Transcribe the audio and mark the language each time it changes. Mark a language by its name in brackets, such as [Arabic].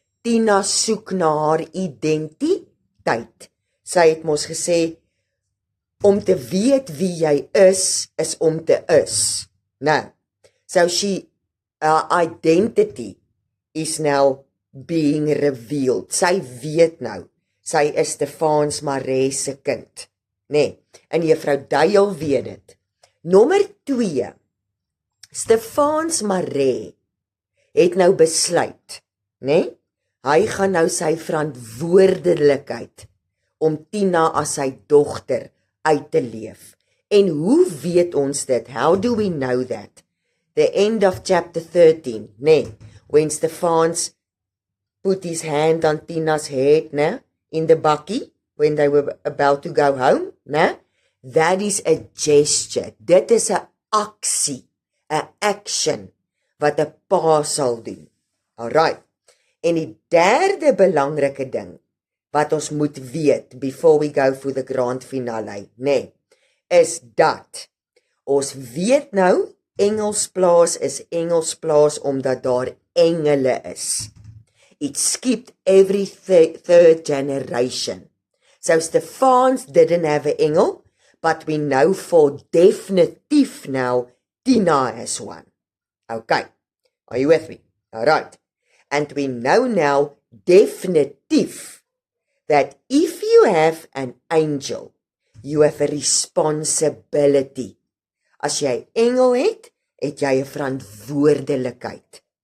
[Afrikaans] Tina soek na haar identiteit. Sy het mos gesê, om te weet wie jy is om te is. [English] Nou, so her identity is now being revealed. [Afrikaans] Sy weet nou, sy is Stefans Maree se kind, né? En juffrou Duil weet dit. Nommer 2, Stefans Maree het nou besluit, né? Hy gaan nou sy verantwoordelikheid om Tina as sy dogter uit te leef. En hoe weet ons dit? [English] How do we know that? The end of chapter 13, né? When Stefans put his hand on Tina's head, né? In the bakkie, when they were about to go home, né? That is a gesture. [Afrikaans] Dit is 'n aksie, 'n action wat 'n pa sal doen. Alright. En die derde belangrike ding wat ons moet weet [English] before we go for the grand finale, [Afrikaans] né, is dat ons weet nou Engelsplaas is Engelsplaas omdat daar engele is. [English] It skipped every third generation. So Stefans didn't have an engel, but we know for definitive now Tina has one. Okay, are you with me? Alright. And we know now definitive that if you have an angel, you have a responsibility. [Afrikaans] As jy engel het jy 'n verantwoordelikheid.